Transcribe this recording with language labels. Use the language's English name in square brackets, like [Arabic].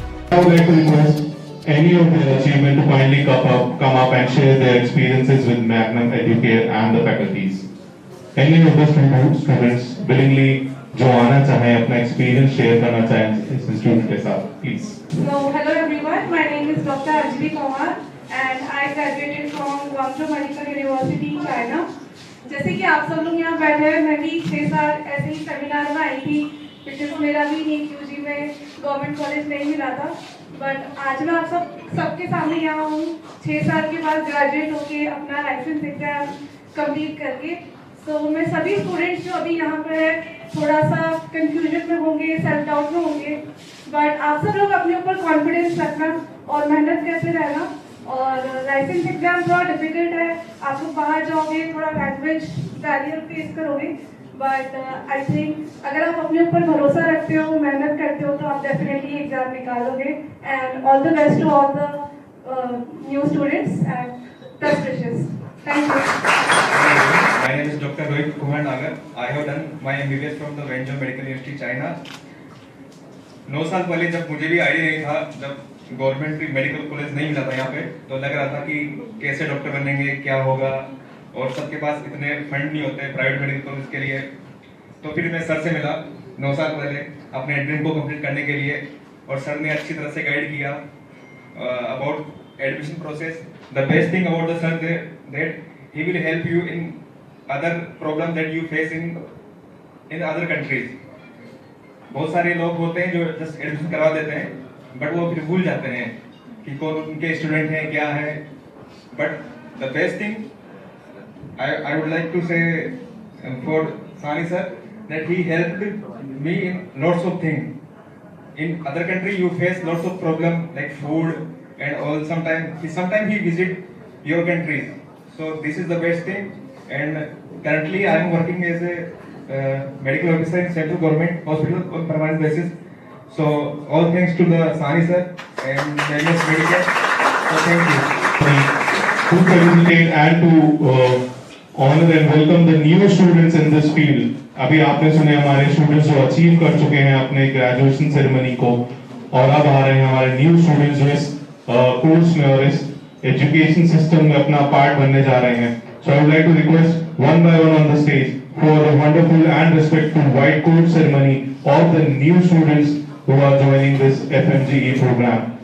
[English] I would like to request any of their achievement to kindly come up and share their experiences with Magnum Educare and the faculties. Any of the students willingly [Hindi] जो आना चाहे अपना experience share करना चाहे इस institute के साथ, please. [English] So hello everyone, my name is Dr. Anjali Kumar and I graduated from Guangzhou Medical University, China. [Hindi] जैसे कि आप सब लोग यहाँ बैठे हैं, मैं भी 6 साल ऐसे ही सेमिनार में आई थी, because मेरा भी नीट यूजी में गवर्नमेंट कॉलेज नहीं मिला था, बट आज मैं आप सबके सामने यहाँ हूँ 6 साल के बाद ग्रेजुएट होके अपना लाइसेंस एग्जाम कंप्लीट करके. तो मैं सभी स्टूडेंट्स जो अभी यहाँ पे है थोड़ा सा कंफ्यूजन में होंगे, सेल्फ डाउट में होंगे, बट आप सब लोग अपने ऊपर कॉन्फिडेंस रखना और मेहनत करते रहना. और लाइसेंस एग्जाम थोड़ा डिफिकल्ट है, आप लोग बाहर जाओगे, थोड़ा लैंग्वेज बैरियर फेस करोगे, [English] but I think [Hindi] अगर आप अपने ऊपर भरोसा रखते हो, मेहनत करते हो, तो आप डेफिनेटली एग्जाम निकालोगे. [English] And all the best to all the new students and best wishes. Thank you. My name is Dr. Rohit Kumar Nagar. I have done my MBBS from the Wenzhou Medical University, China. [Hindi] 9 साल पहले जब मुझे भी idea नहीं था, जब government medical college नहीं मिला था यहाँ पे, तो लग रहा था कि कैसे डॉक्टर बनेंगे, क्या होगा, और सबके पास इतने फंड नहीं होते प्राइवेट मेडिकल कॉलेज के लिए. तो फिर मैं सर से मिला 9 साल पहले अपने ड्रीम को कंप्लीट करने के लिए, और सर ने अच्छी तरह से गाइड किया about admission process. [English] The best thing about the sir that he will help you in other problem that you face in other countries. [Hindi] बहुत सारे लोग होते हैं जो जस्ट एडमिशन करवा देते हैं, बट वो फिर भूल जाते हैं कि कौन उनके स्टूडेंट हैं, क्या है. [English] But the best thing I would like to say for Sani sir that he helped me in lots of things. In other country you face lots of problem like food and all. Sometimes he visit your countries. So this is the best thing, and currently I am working as a medical officer in central government hospital on permanent basis. So all thanks to the Sani sir and MS Medical. So thank you. To felicitate and to honor and welcome the new students in this field. [Hindi] अभी आपने सुने हमारे students जो achieve कर चुके हैं अपने graduation ceremony को, और अब आ रहे हैं हमारे न्यू स्टूडेंट्स जो इस कोर्स में और इस एजुकेशन सिस्टम में अपना पार्ट बनने जा रहे हैं. [English] So I would like to request one by one on the stage for a wonderful and respectful white coat ceremony of the new students who are joining this FMGE program.